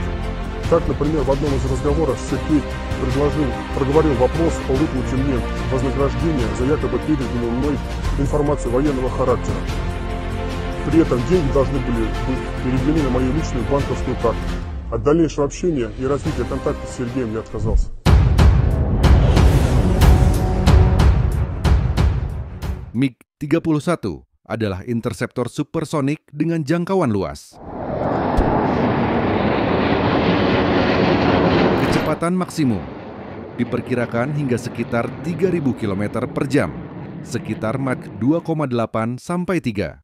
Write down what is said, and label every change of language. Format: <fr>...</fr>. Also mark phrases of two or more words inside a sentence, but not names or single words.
<ru>Так, например, в одном из разговоров Сергей проговорил вопрос о выплате мне вознаграждения за якобы переданную мной информацию военного характера. При этом деньги должны были быть переведены на мою личную банковскую карту. От дальнейшего общения и развития контакта с Сергеем я отказался.</ru> <id>MiG-31 adalah interseptor supersonik dengan jangkauan luas. Kecepatan maksimum diperkirakan hingga sekitar 3.000 km per jam, sekitar Mach 2,8 sampai 3.</id>